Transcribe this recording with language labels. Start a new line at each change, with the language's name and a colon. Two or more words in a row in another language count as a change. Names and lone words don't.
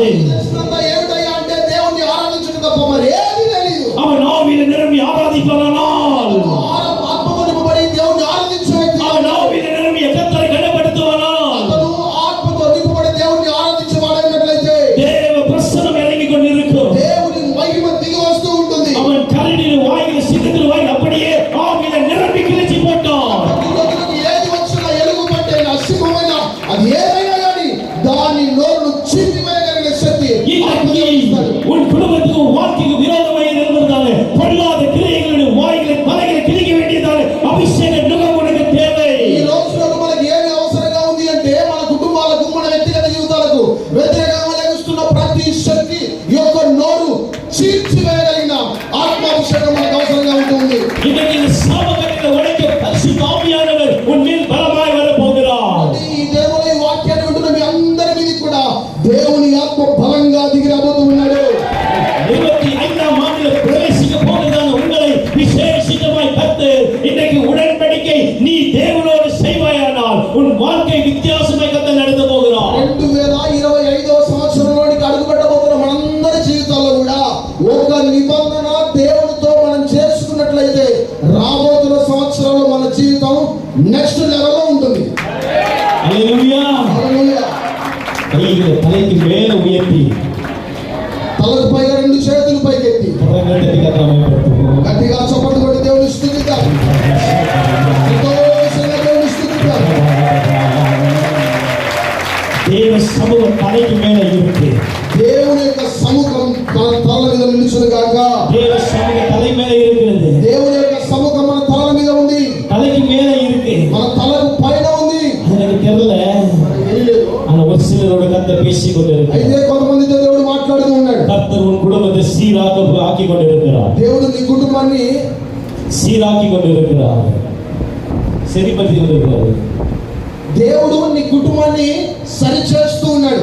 Telugu: ఏమిటయ్యా అంటే దేవుని ఆరాధించడం తప్ప మరి ఏమీ తెలియదు.
Tamil: அவன் ஆவியில நிரம்பி ஆராதிப்பானால்,
Telugu: ఆత్మతో నింపబడి దేవుని ఆరాధించే వ్యక్తి,
Tamil: அவன் ఆవిயில நிரம்பி கர்த்தரை கனப்படுத்துவானால்,
Telugu: అతను ఆత్మతో నింపబడి దేవుని ఆరాధించే వాడైనట్లయితే
Tamil: தேவ பிரசன்னம் இறங்கிக் கொண்டிருக்கும்.
Telugu: దేవుని మహిమ దిగి వస్తూ ఉంటుంది.
Tamil: அவன் கரடியில் வாயில சிங்கத்தில் வாயில் அப்படியே ஆவியில நிரம்பி கிழிச்சு போட்டான்.
Telugu: ఏది వచ్చినా ఎలుగుబంటి అయినా సింహమైన అది ఏదైనా కానీ దాని నోరును చింపివేయగలిగే శక్తి
Tamil: உன் குடும்பத்துக்கு வாழ்க்கைக்கு விரோதமாக இருந்ததாலே பொல்லாத கிரியைகளுடைய வாய்களை தலைகளை கிழிக்க வேண்டியதாலே அபிஷேக நுகம் உனக்கு தேவை.
Telugu: ఈ రోజుల్లో మనకి ఏమి అవసరంగా ఉంది అంటే మన కుటుంబాలకు, మన వ్యక్తిగత జీవితాలకు వ్యతిరేకంగా లభిస్తున్న ప్రతి శక్తి యొక్క నోరు చీల్చివేయగలిగిన ఆత్మాభిషేకం మనకు అవసరంగా ఉంటుంది.
Tamil: இன்னைக்கு இந்த சாபகத்தை உடைக்க பரிசுத்த ஆவியானவர் உன் மேல் பலமாய் வரப்போகிறார்.
Telugu: ఈ దేవుని వాక్యాన్ని వింటున్న మీ అందరి మీద కూడా దేవుని ఆత్మ బలంగా దిగి రాబోతూ ఉన్నాడు.
Tamil: 25ஆம் ஆண்டில் பிரவேசிக்க போகிறதான உங்களை விசேஷித்தமாய் கர்த்தர் இன்றைக்கு உடன்படிக்கை நீ தேவனோடு செய்வாயானால் உன் வாழ்க்கை வித்தியாசமாய் கர்த்தர் நடத்த போகிறார்.
Telugu: 2025వ సంవత్సరంలోనికి అడుగుపెట్టబోతున్న మనందరి జీవితాల్లో కూడా ఒక నిబంధన దేవునితో మనం చేసుకున్నట్లయితే రాబోతున్న సంవత్సరంలో మన జీవితం
English: next level
Telugu: ఉంటుంది.
Tamil: தலைக்கு மேல உயர்த்தி
Telugu: తలకు పైగా రెండు చేతులు పైకెత్తి గట్టిగా గట్టిగా చప్పట్లు కొట్టి దేవుని స్తుతిద్దాం. సంతోషంగా దేవుని స్తుతిద్దాం.
Tamil: தேவ சமூகம் தலைக்கு மேல இருக்கு.
Telugu: దేవుని యొక్క సముఖం మన తల మీద నిలుచును గాక.
Tamil: தேவ சமூகம் தலை மேல இருக்கிறது.
Telugu: దేవుని యొక్క సముఖం మన తల మీద ఉంది.
Tamil: தலைக்கு மேல இருக்கு.
Telugu: మన తలకు పైన ఉంది.
Tamil: எனக்கு தெரியல. ஆனா ஒரு சிலரோட கர்த்தர் பேசிக் கொண்டிருக்கிறார்.
Telugu: అయితే కొంతమందితో దేవుడు మాట్లాడుతూ ఉన్నాడు.
Tamil: கர்த்தர் உன் குடும்பத்தை சீராக ஆக்கி கொண்டிருக்கிறார்.
Telugu: దేవుడు నీ కుటుంబాన్ని
Tamil: சீராக்கி கொண்டிருக்கிறார். சரிப்படுத்தி கொண்டிருக்கிறார்.
Telugu: దేవుడు నీ కుటుంబాన్ని సరి చేస్తూ ఉన్నాడు.